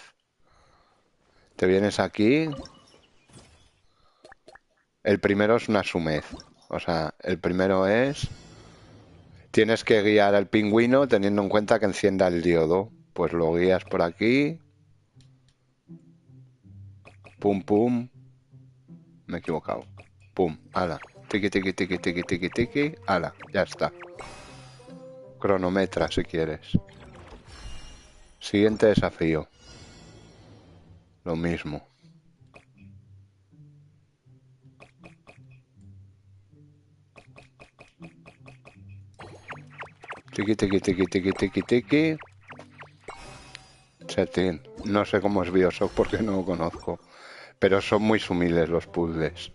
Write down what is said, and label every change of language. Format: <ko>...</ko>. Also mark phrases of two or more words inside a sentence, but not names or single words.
<es>Te vienes aquí. El primero es una sumez. O sea, el primero es... Tienes que guiar al pingüino teniendo en cuenta que encienda el diodo. Pues lo guías por aquí. Pum, pum. Me he equivocado. Pum, ala. Tiki, tiki, tiki, tiki, tiki, tiki. Ala, ya está. Cronometra si quieres. Siguiente desafío. Lo mismo. Tiki, tiki, tiki, tiki, tiki, tiki. Chetín. No sé cómo es Bioshock porque no lo conozco. Pero son muy sumiles los puzzles.</es>